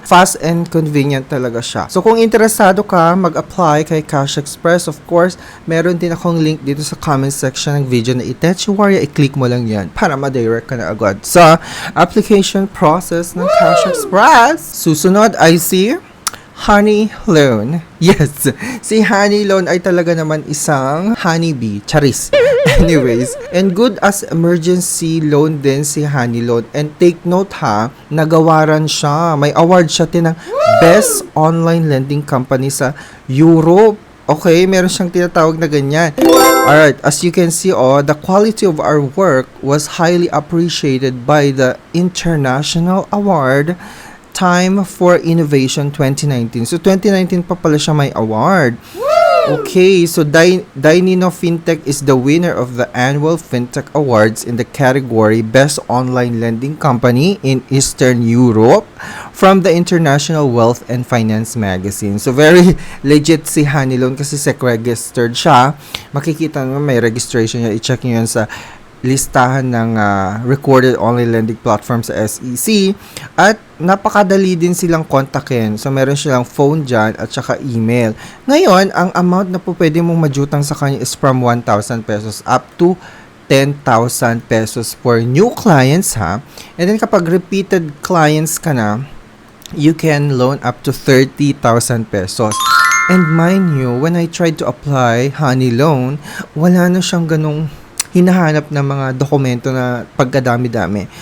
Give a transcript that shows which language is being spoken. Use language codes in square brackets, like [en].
[tl] Fast and convenient talaga siya. So, kung interesado ka mag-apply kay Cash Express, of course, meron din akong link dito sa comment section ng video na i-tetsuwarya. I-click mo lang yan para ma-direct ka na agad sa application process ng Cash Express. Susunod ay si Honey Loan. Yes, si Honey Loan ay talaga naman isang honeybee. Charis. Anyways, and good as emergency loan din si Honey Loan. And take note ha, nagawaran siya. May award siya ng Best Online Lending Company sa Europe. Okay, meron siyang tinatawag na ganyan. [en] Alright, as you can see, the quality of our work was highly appreciated by the International Award Time for Innovation 2019. So, 2019 [tl] pa pala siya may [en] award. Okay, so Dynino Fintech is the winner of the annual Fintech Awards in the category Best Online Lending Company in Eastern Europe from the International Wealth and Finance Magazine. [tl] So, very legit si Honey Loan kasi SEC-registered siya. Makikita naman may registration niya. I-check nyo yan sa listahan ng recorded online lending platform sa SEC. At napakadali din silang kontakin. So, meron silang phone dyan at saka email. Ngayon, ang amount na po pwede mong majutang sa kanya is from 1,000 pesos up to 10,000 pesos for new clients, ha? And then, kapag repeated clients ka na, [en] you can loan up to 30,000 pesos. And mind you, when I tried to apply Honey Loan, [tl] wala na siyang ganong hinahanap ng mga dokumento na pagkadami-dami.